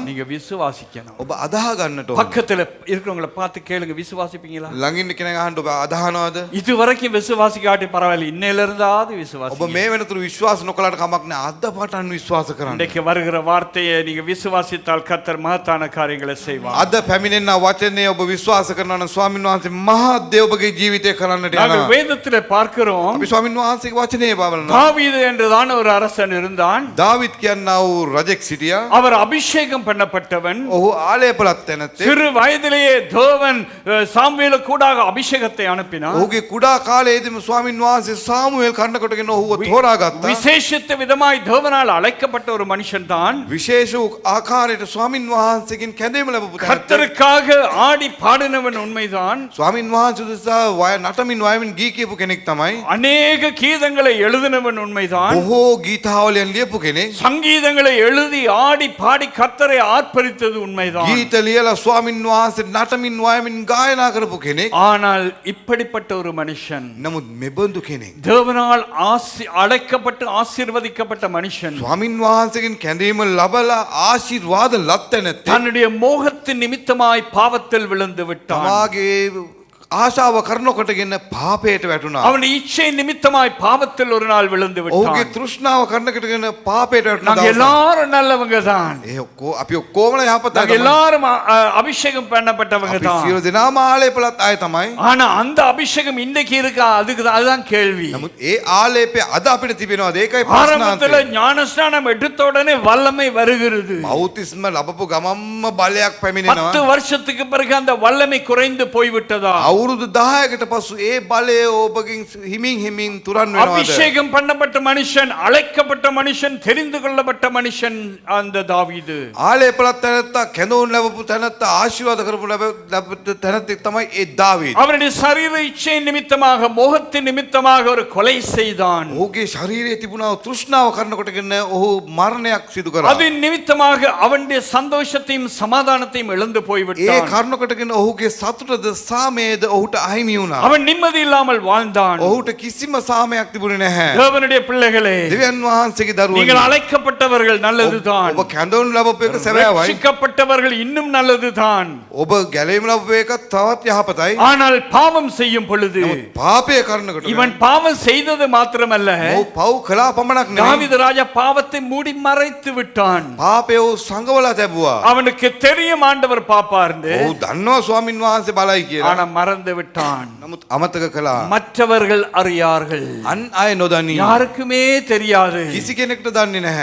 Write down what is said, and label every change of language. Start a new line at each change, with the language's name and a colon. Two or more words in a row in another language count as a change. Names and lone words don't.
Tamil: நீங்க விசுவாசிக்கணும்.
Sinhala: ඔබ අදාහ ගන්නට ඕන.
Tamil: பக்கத்துல இருக்கிறவங்களை பார்த்து கேளுங்க, விசுவாசிப்பீங்களா?
Sinhala: ළඟින් කෙනෙක් අහන්න ඔබ අදහනවද?
Tamil: இது வரைக்கும் விசுவாசிக்காட்டி பரவாயில்லை, இன்னையில இருந்தாவது
Sinhala: ඔබ
Tamil: விசுவாசி.
Sinhala: මේ වෙනතුරු විශ්වාස නොකලාට කමක් නැහැ. අද පටන් විශ්වාස කරන්න.
Tamil: இன்றைக்கு வருகிற வார்த்தையை நீங்க விசுவாசித்தால் கர்த்தர் மகத்தான காரியங்களை செய்வார்.
Sinhala: අද පැමිණෙන වචනේ ඔබ විශ්වාස කරනවා නම් ස්වාමින් වහන්සේ මහත් දේ ඔබගේ ජීවිතේ කරන්නට
Tamil: நாங்கள்
Sinhala: යනවා.
Tamil: வேதத்திலே பார்க்கிறோம்,
Sinhala: අපි ස්වාමින් වහන්සේගේ වචනේ බලනවා.
Tamil: தாவீது என்றுதான் ஒரு அரசன் இருந்தான்.
Sinhala: දාවිත් කියනා වූ රජෙක් සිටියා.
Tamil: அவர் அபிஷேகம் பண்ணப்பட்டவன்.
Sinhala: ඔහු ආලේපලත් තැනැත්තේ.
Tamil: சிறு வயதிலேயே தேவன் சாமுவேலுக்கு கூடாக அபிஷேகத்தை அனுப்பினார்.
Sinhala: ඔහුගේ කුඩා කාලයේදීම ස්වාමින් වහන්සේ සාමුවෙල් කන්න කොටගෙන ඔහුව තෝරාගත්තා.
Tamil: விசேஷித்த விதமாய் தேவனால் அழைக்கப்பட்ட ஒரு மனுஷன் தான்.
Sinhala: විශේෂ වූ ආකාරයට ස්වාමින් වහන්සේගෙන් කැඳවීම ලැබපු තැනැත්ත.
Tamil: கர்த்தருக்காக ஆடி பாடினவன் உண்மைதான்.
Sinhala: ස්වාමින් වහන්සේ උදෙසා නටමින් වයමින් ගී කියපු කෙනෙක් තමයි.
Tamil: அநேக கீதங்களை எழுதினவன் உண்மைதான்.
Sinhala: බොහෝ ගීතාවලියන් ලියපු කෙනෙක්.
Tamil: சங்கீதங்களை எழுதி ஆடி பாடி கர்த்தரை ஆர்ப்பரித்தது உண்மைதான்.
Sinhala: ගීත ලියලා ස්වාමින් වහන්සේ නටමින් වයමින් ගායනා කරපු කෙනෙක්.
Tamil: ஆனால் இப்படிப்பட்ட ஒரு மனுஷன்,
Sinhala: නමුත් මෙබඳු කෙනෙක්
Tamil: தேவனால் அழைக்கப்பட்டு ஆசீர்வதிக்கப்பட்ட மனுஷன்,
Sinhala: ස්වාමින් වහන්සේගෙන් කැඳවීම ලබලා ආශිර්වාද ලත් තැනැත්තේ.
Tamil: தன்னுடைய மோகத்தின் நிமித்தமாய் பாவத்தில் விழுந்து விட்டான்.
Sinhala: තමාගේ ආශාව කරනකොටගෙන පාපයට වැටුණා.
Tamil: அவன் இச்சை நிமித்தமாய் பாவத்தில் ஒரு நாள் விழுந்து
Sinhala: ඔහුගේ
Tamil: விட்டான்.
Sinhala: තෘෂ්ණාව කරනකොටගෙන පාපයට වැටුණා.
Tamil: நாங்க எல்லாரும் நல்லவங்க தான்,
Sinhala: අපි ඔක්කොම යහපතයි
Tamil: நாங்க
Sinhala: තමයි.
Tamil: எல்லாரும் அபிஷேகம் பண்ணப்பட்டவங்க
Sinhala: අපි
Tamil: தான்.
Sinhala: සියලු දෙනාම ආලේපලත් අය තමයි.
Tamil: ஆனா அந்த அபிஷேகம் இன்றைக்கு இருக்கா? அதுதான் கேள்வி.
Sinhala: නමුත් ඒ ආලේපය අද අපිට තිබෙනවාද? ඒකයි
Tamil: ஆரம்பத்துல
Sinhala: ප්‍රශ්නාන්තය.
Tamil: ஞானஸ்நானம் எடுத்த உடனே வல்லமை வருகிறது.
Sinhala: බෞතිස්ම ලැබපු ගමම්ම බලයක් පැමිණෙනවා.
Tamil: 10 வருஷத்துக்கு பிறகு அந்த வல்லமை குறைந்து போய்விட்டதா?
Sinhala: අවුරුදු 10කට පසු ඒ බලය ඔබගෙන් හිමින් තුරන් වෙනවාද?
Tamil: அபிஷேகம் பண்ணப்பட்ட மனுஷன், அழைக்கப்பட்ட மனுஷன், தெரிந்து கொள்ளப்பட்ட மனுஷன் அந்த தாவீது.
Sinhala: ආලේපලත් තැනත්තා, කැඳවුම් ලැබපු තැනත්තා, ආශිර්වාද කරපු ලැබපු තැනැත්තෙක් තමයි ඒ දාවීද්.
Tamil: அவனுடைய சரீர இச்சை நிமித்தமாக, மோகத்தின் நிமித்தமாக ஒரு கொலை செய்தான்.
Sinhala: ඔහුගේ ශරීරයේ තිබුණා වූ තෘෂ්ණාව කරනකොටගෙන ඔහු මරණයක් සිදු කරා.
Tamil: அதன் நிமித்தமாக அவனுடைய சந்தோஷத்தையும் சமாதானத்தையும் இழந்து
Sinhala: ඒ
Tamil: போய்விட்டான்.
Sinhala: කරුණකොටගෙන ඔහුගේ සතුටද සාමයේද සාමයේද ඔහුට අහිමි වුණා.
Tamil: அவன் நிம்மதி இல்லாமல் வாழ்ந்தான்.
Sinhala: ඔහුට කිසිම සාමයක් තිබුණේ නැහැ.
Tamil: தேவனுடைய பிள்ளைகளே,
Sinhala: දෙවියන් වහන්සේගේ දරුවෝ
Tamil: நீங்கள் அழைக்கப்பட்டவர்கள் நல்லதுதான்.
Sinhala: ඔබ කැඳවනු ලැබපු එක සැබෑවයි.
Tamil: ரட்சிக்கப்பட்டவர்கள் இன்னும் நல்லதுதான்.
Sinhala: ඔබ ගැලවීම ලැබපු එක තවත් යහපතයි.
Tamil: ஆனால் பாவம் செய்யும் பொழுது
Sinhala: නමුත් පාපය කරනකොට
Tamil: இவன் பாவம் செய்தது மாத்திரமல்ல,
Sinhala: ඔහු පව් කළා පමණක් නෙවෙයි.
Tamil: தாவீது ராஜா பாவத்தை மூடி மறைத்து விட்டான்.
Sinhala: පාපය ඔහු සංගවලා තැබුවා.
Tamil: அவனுக்கு தெரியும் ஆண்டவர் பாப்பார்னு,
Sinhala: ඔහු දන්නවා ස්වාමින් වහන්සේ බලයි කියලා.
Tamil: ஆனா மறந்து விட்டான்.
Sinhala: නමුත් අමතක කළා.
Tamil: மற்றவர்கள் அறியார்கள்,
Sinhala: අන් අය නොදනී.
Tamil: யாருக்குமே தெரியாது.
Sinhala: කිසි කෙනෙක්ට දන්නේ නැහැ.